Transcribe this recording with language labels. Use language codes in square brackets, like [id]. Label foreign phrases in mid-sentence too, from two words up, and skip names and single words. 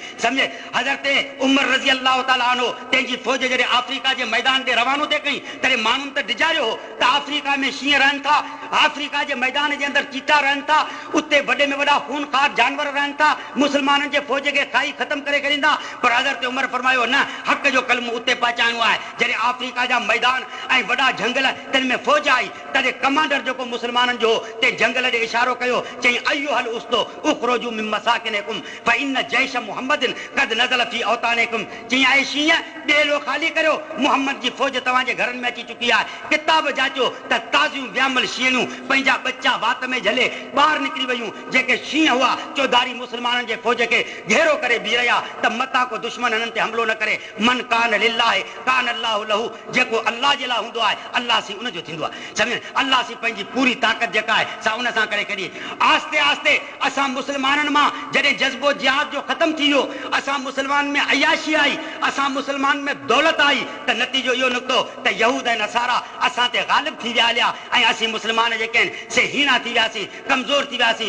[sd] सम्झे हज़रत उमर [ar] رضي الله تعالى عنه [sd] पंहिंजी फ़ौज जॾहिं अफ्रीका जे मैदान ते रवानो थिए कई, तॾहिं माण्हुनि त डिॼारियो हो त अफ्रीका में शींहं रहनि था, अफ्रीका जे मैदान जे अंदर चीता रहनि था, उते वॾे में वॾा खूनखार जानवर रहनि था, मुस्लमाननि जे फ़ौज खे खाई ख़तम करे छॾींदा। पर हज़रत उमर फरमायो न, हक़ जो कलमो उते पहुचाइणो आहे। जॾहिं अफ्रीका जा मैदान ऐं वॾा जंगल तिन में फ़ौज आई, तॾहिं कमांडर जेको मुस्लमाननि जो ते जंगल ॾे इशारो कयो, चई [ar] أيها الأسود اخرجوا من مساكنكم فإن جيش محمد قد نزل في أوطانكم. [sd] चई ऐं शींहं ॿेलो ख़ाली करियो, मुहम्मद जी फ़ौज तव्हांजे घरनि में अची चुकी आहे। किताब जाचो त ताज़ियूं वियामल शींहूं पंहिंजा बच्चा वात में झले ॿाहिरि निकिरी वियूं। जेके शींहं हुआ चौधारी मुस्लमाननि जे फ़ौज खे घेरो करे बीह रहिया त मता को दुश्मन हिननि ते हमिलो न करे। [ar] من كان لله كان الله له, [sd] जेको अल्लाह जे लाइ हूंदो आहे अल्लाह सी उनजो थींदो आहे। सम्झ अल्लाह सी पंहिंजी पूरी ताक़त जेका आहे सा उन सां करे कढी। आस्ते आस्ते असां मुस्लमाननि मां जॾहिं जज़्बो जिहाद जो ख़तमु थी वियो, असां मुस्लमान में अयाशी आई, असां मुस्लमान में दौलत आई, त नतीजो इहो निकितो त यहूद ऐं नसारा असां ते ग़ालिब थी विया हलिया ऐं असीं मुस्लमान जेके आहिनि से हीना थी वियासीं, कमज़ोर थी वियासीं।